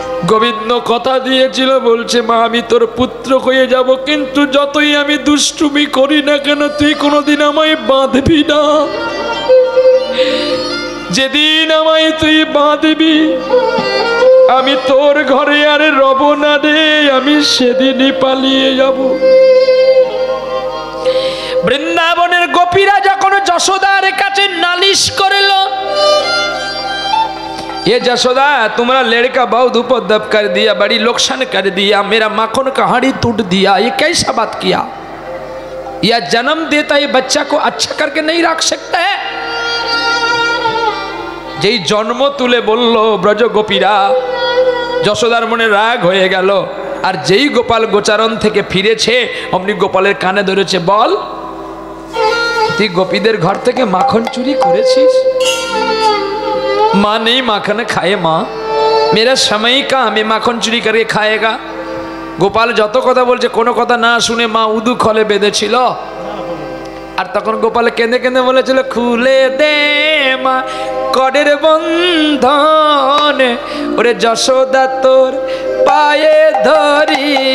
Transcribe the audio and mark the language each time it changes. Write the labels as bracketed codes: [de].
[bn] গোবিন্দ কথা দিয়েছিল, বলছে মা আমি তোর পুত্র হয়ে যাব, কিন্তু যতই আমি দুষ্টুমি করি না কেন তুই কোনোদিন আমায় বাঁধবি না। যেদিন আমায় তুই বাঁধবি আমি তোর ঘরে আর রব না রে, আমি সেদিনই পালিয়ে যাব। বৃন্দাবনের গোপীরা যখন যশোদার কাছে নালিশ করল, [hi] ये जशोदा तुम्हारा लड़का बहुत उपद्रव कर दिया, बड़ी लोकसान कर दिया, मेरा माखन का हांडी टूट दिया, ये कैसा बात किया। यह जन्म देता ये बच्चा को अच्छा करके नहीं रख सकता है। [bn] যেই জন্ম তুলে বলল ব্রজ গোপীরা, যশোদার মনে রাগ হয়ে গেল। আর যেই গোপাল গোচারণ থেকে ফিরেছে অমনি গোপালের কানে ধরেছে, বল তুই গোপীদের ঘর থেকে মাখন চুরি করেছিস। [hi] माँ नहीं माखन खाए, माँ मेरा समय का मैं माखन चुरी करके खाएगा। [bn] गोपाल যত কথা বলছে কোনো কথা না শুনে মা উদু খলে বেঁধেছিল। আর তখন গোপাল কেঁদে কেঁদে বলেছিল, খুলে দে মা করের বন্ধন, ওরে যশোদা তোর পায়ে ধরি,